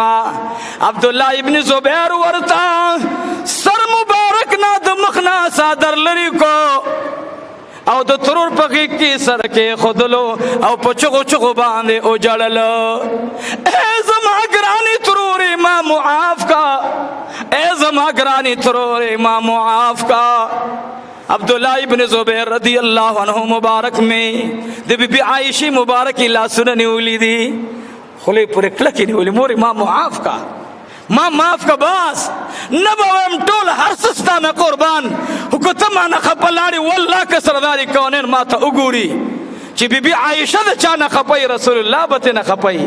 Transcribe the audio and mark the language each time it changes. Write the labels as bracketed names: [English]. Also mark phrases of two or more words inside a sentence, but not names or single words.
[Pashto] عبدالله ابن زبیر ورته سر مبارک نه د مخ نه صادر لري کو او د ترور په غېږ کې سر کېښودلو او په چغو چغو باندې وجړلو. ای زما ګرانې ترورې ما معاف کا، ای زما ګرانې ترورې ما معاف کا. عبداللہ ابن زبیر [Arabic] رضی اللہ عنہ [Pashto] مبارک میں د بیبی عائشہ مبارک لاسونه نیولی دی، خلی پورې کلکې نیولی. مورې ما معاف کا، ما معاف کا، بس نه به وایم ټول هر څه ستا نه قربان، خو که ته ما نه خفه لاړې والله که سردار کونین ما ته وګوري چې بیبي عایشه د چا نه خفه رسول الله به ترې نه خفه.